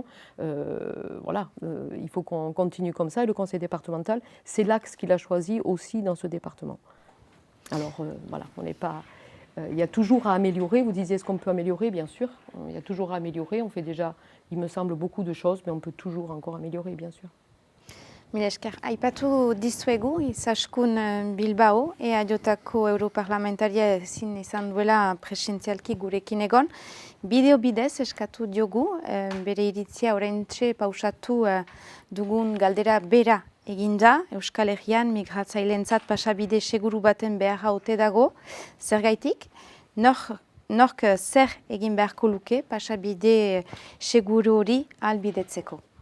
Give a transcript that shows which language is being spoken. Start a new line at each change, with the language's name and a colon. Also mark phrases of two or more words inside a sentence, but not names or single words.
French: Voilà, il faut qu'on continue comme ça et le conseil départemental, c'est l'axe qu'il a choisi aussi dans ce département. Alors voilà, on n'est pas... il y a toujours à améliorer, vous disiez est-ce qu'on peut améliorer, bien sûr, il y a toujours à améliorer, on fait déjà, il me semble, beaucoup de choses, mais on peut toujours encore améliorer, bien sûr.
Basque: Mila esker, aipatu dizuegu Izaskun Bilbao, EAJko europarlamentaria ezin izan duela presentzialki gurekin egon. Bideo bidez eskatu diogu, bere iritzia oraintxe pausatu dugun galdera bera eginda, Euskal Herrian migratzaileentzat pasabide seguru baten beharra ote dago, zergaitik, nork zer egin beharko luke pasabide seguru hori ahalbidetzeko.